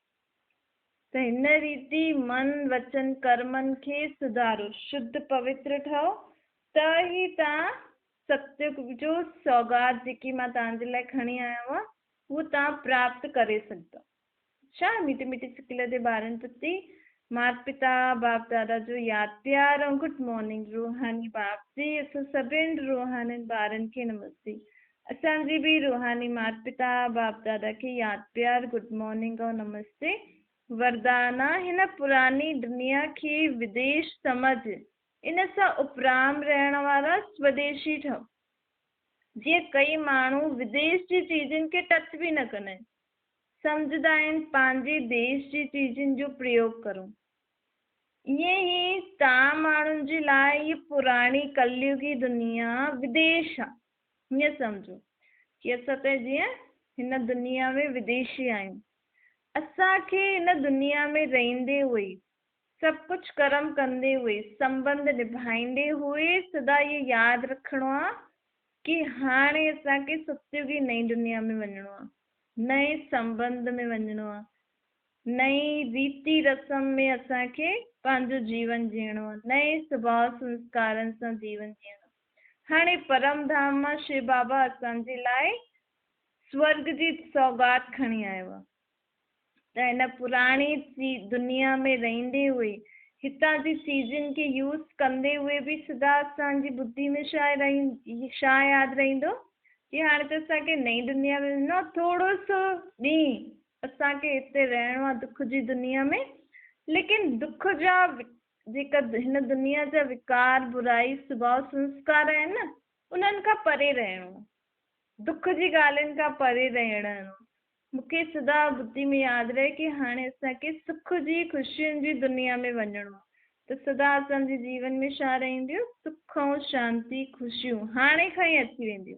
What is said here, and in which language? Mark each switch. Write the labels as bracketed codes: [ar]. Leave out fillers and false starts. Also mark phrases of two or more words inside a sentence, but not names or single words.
[sd] त हिन रीति मन वचन कर्मनि खे सुधारो, शुद्ध पवित्र ठहो, त ई तव्हां सत्युग जो सौगात जेकी मां तव्हांजे लाइ खणी आयो आहियां उहो तव्हां प्राप्त करे सघंदव। छा मीठी मीठी सिकल जे ॿारनि प्रति माता पिता बाप दादा जो यादि प्यार ऐं [en] good morning. [sd] रूहानी बाप जी असां सभिनि रूहानी ॿारनि खे नमस्ते। असांजी बि रूहानी माता पिता बाप दादा खे यादि प्यार [en] good morning [sd] ऐं नमस्ते। वरदाना हिन पुरानी दुनिया खे विदेश समझ, इन सां उपराम रहण वारा स्वदेशी ठहो। जीअं कई माण्हू विदेश जी चीज़ुनि खे टच बि न कंदा आहिनि, सम्झंदा आहिनि पंहिंजे देश जी चीज़ुनि जो प्रयोग करो। ईअं ई तव्हां माण्हुनि जे लाइ इहा पुराणी कलयुगी दुनिया विदेश आहे। हीअं सम्झो कि असां त जीअं हिन दुनिया में विदेशी आहियूं, असांखे हिन दुनिया में रहंदे हुए सभु कुझु कर्म कंदे हुए संबंध निभाईंदे हुए सदा इहो यादि रखिणो आहे कि हाणे असांखे सत्युगी नई दुनिया में वञिणो आहे, नए संबंध में वञिणो आहे, नई रीति रस्म में असांखे पंहिंजो जीवन जीअणो आहे, नए स्वभाव संस्कारनि सां जीवन जीअणो आहे। हाणे परम धाम मां शिव बाबा असांजे लाइ स्वर्ग जी सौगात खणी आयो आहे। त हिन पुराणी दुनिया में रहंदे हुए हितां जी चीजनि खे यूज़ कंदे हुए बि सदा असांजी बुद्धि में छा यादि रहंदो कि हाणे त असांखे नई दुनिया में वञिणो आहे, थोरो सो ॾींहुं असांखे हिते रहणो आहे दुख जी दुनिया में, लेकिन दुख जा जेका हिन दुनिया जा विकार बुराई स्वभाव संस्कार आहिनि न, उन्हनि खां परे रहणो, दुख जी ॻाल्हियुनि खां परे रहणो। मूंखे सदा बुद्धि में यादि रहे कि हाणे असांखे सुख जी ख़ुशियुनि जी दुनिया में वञिणो आहे, त सदा असांजे जीवन में छा रहंदियूं, सुख ऐं शांती ख़ुशियूं हाणे खां ई अची वेंदियूं।